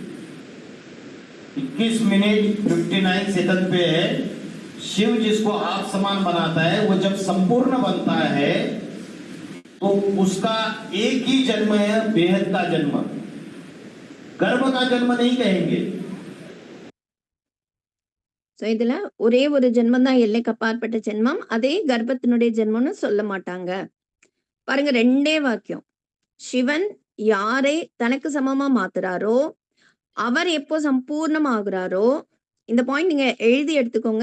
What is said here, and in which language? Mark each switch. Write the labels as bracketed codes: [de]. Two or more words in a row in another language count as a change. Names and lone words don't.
[hi] 21 मिनट 59 सेकंड पे है। शिव जिसको आप समान बनाता है, वो जब संपूर्ण बनता है तो उसका एक ही जन्म है, बेहद का जन्म। गर्भ का जन्म नहीं कहेंगे। [ta] இதுல ஒரே ஒரு ஜென்மம் தான், எல்லைக்கு அப்பாற்பட்ட ஜென்மம். அதே கர்ப்பத்தினுடைய ஜென்மம்னு சொல்ல மாட்டாங்க. பாருங்க, ரெண்டே வாக்கியம். சிவன் யாரை தனக்கு சமமா மாத்துறாரோ, அவர் எப்போ சம்பூர்ணமாகிறாரோ, இந்த பாயிண்ட் நீங்க எழுதி எடுத்துக்கோங்க.